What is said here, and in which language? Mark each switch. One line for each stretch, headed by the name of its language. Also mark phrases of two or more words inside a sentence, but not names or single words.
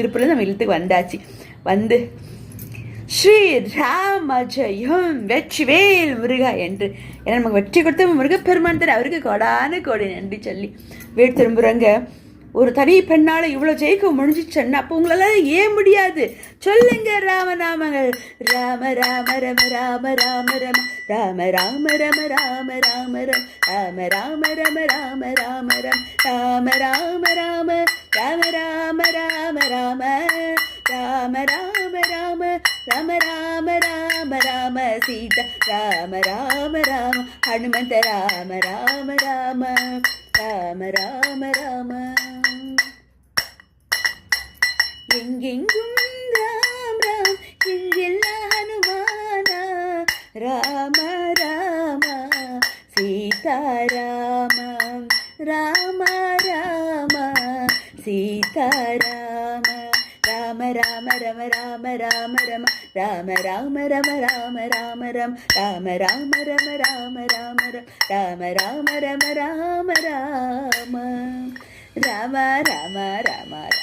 Tamil: திருப்பூர்லேருந்து நம்ம இல்லத்துக்கு வந்தாச்சு. ஸ்ரீராம ஜெயம், வெற்றிவேல் முருகா என்று ஏன்னா நமக்கு வெற்றி கொடுத்த முருகப்பெருமான் தான், அவருக்கு கோடான கோடி நன்றி சொல்லி வீடு திரும்புகிறோங்க. ஒரு தனி பெண்ணால் இவ்வளோ ஜெயிக்க முடிஞ்சிச்சேன்னா அப்போ உங்களால் ஏன் முடியாது சொல்லுங்க. ராமநாமங்கள் ராம ராம ரம ராம ராம ரம ராம ராம ரம ராம ராம ரம் ராம ராம ரம ராம ராம ரம் ராம ராம ராம ராம ராம ராம ராம ராம ராம ராம ராம ராம ராம ராம சீதா ராம ராம ராம ஹனுமந்த ராம ராம ராம ராம ராம ராம. எங்கெங்கும் ராம் ராம் எங்கெல்லாம் ஹனுமானா ராம ராம சீதா ராம ராம ராம சீதாராம ராம ராம ரம ராம ராம ரம ராம ராம ரம ராம ராம ரம் ராம ராம ரம ராம ராம ரம் ராம ராம ரம ராம ராம ராம ராம ராம ராம.